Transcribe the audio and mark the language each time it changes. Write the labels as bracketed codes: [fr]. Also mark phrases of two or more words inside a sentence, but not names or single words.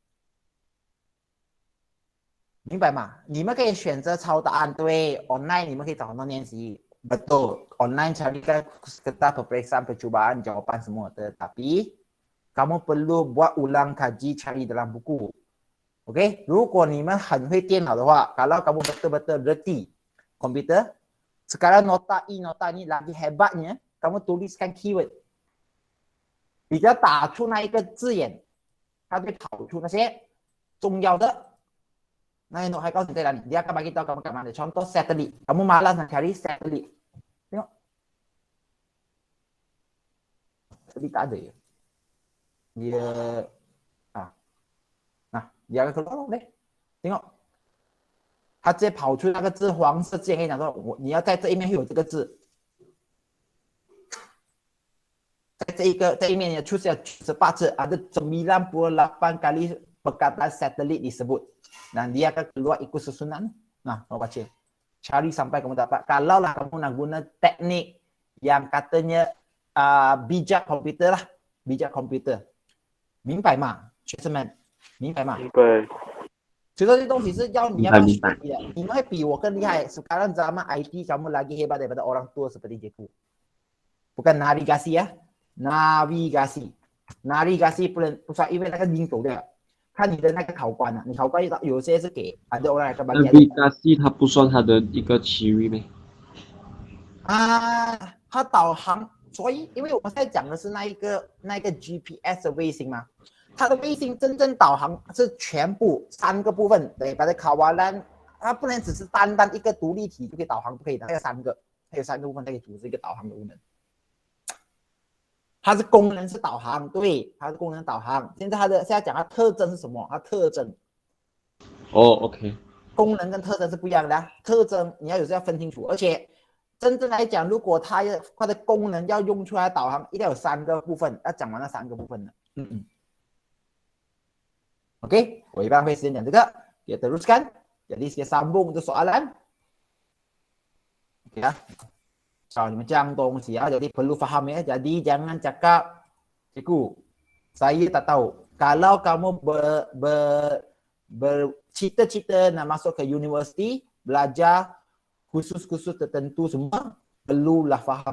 [zh] 明白吗？你们可以选择抄答案，对 ，online 你们可以找很多练习 [ms] ，betul online carikan kertas peperiksaan percubaan jawapan semua, tetapi kamu perlu buat ulang kaji cari dalam buku. Okey, [zh] 如果你们很会电脑的话， [ms] kalau kamu betul-betul reti komputer, sekarang nota nota ni lagi hebatnya, kamu tuliskan keyword. [zh] 你只要打出那一个字眼，它会跑出那些重要的。 [ms] Nah, untuk Haikal cerita ni, dia akan bagi tahu kamu kat mana. Contoh satelit. Kamu malas nak cari satelit. Tengok. Satelit tak ada ya. Dia nah, dia akan keluar deh. Tengok. [zh] 它直接跑出那个字，黄色字眼跟你讲说，你要在这一面会有这个字，在这一面出现18字 ， [ms] ada 98 kali perkataan satelit disebut. Dan dia akan keluar ikut susunan. Nah, kamu baca. Cari sampai kamu dapat. Kalaulah kamu nak guna teknik yang katanya bijak komputer lah. Bijak komputer. [zh] 明白吗？学生们，明白吗？明白。所以说这东西是要你要学的，你们会比我更厉害。 [ms] Sekarang zaman IT kamu lagi hebat daripada orang tua seperti cikgu. Bukan navigasi ya, navigasi. [zh] Navigasi 不算，因为那个音走的。看你的那个考官啊，你考官有些是给很多人来个 navigasi 它不算它的一个区域咩？它导航，所以因为我们在讲的是那一个 GPS 的卫星嘛， 它的卫星真正导航是全部3个部分 [ms] daripada kawalan， [zh] 它不能只是单单一个独立体就可以导航，不可以的，它有3个，它有3个部分可以组织一个导航的功能。它是功能是导航，对，它是功能导航。现在讲它特征是什么？它特征。 OK。功能跟特征是不一样的、啊，特征你要有时候要分清楚，而且真正来讲，如果它的功能要用出来导航，一定要有3个部分，要讲完那3个部分的。OK， 我一般会先讲这个， [ms] kita teruskan. Jadi saya sambung untuk soalan. Ya. Soal macam tongsi ya, jadi perlu faham ya. Jadi jangan cakap, cikgu, saya tak tahu. Kalau kamu bercita-cita nak masuk ke universiti, belajar khusus-khusus tertentu semua, perlulah faham.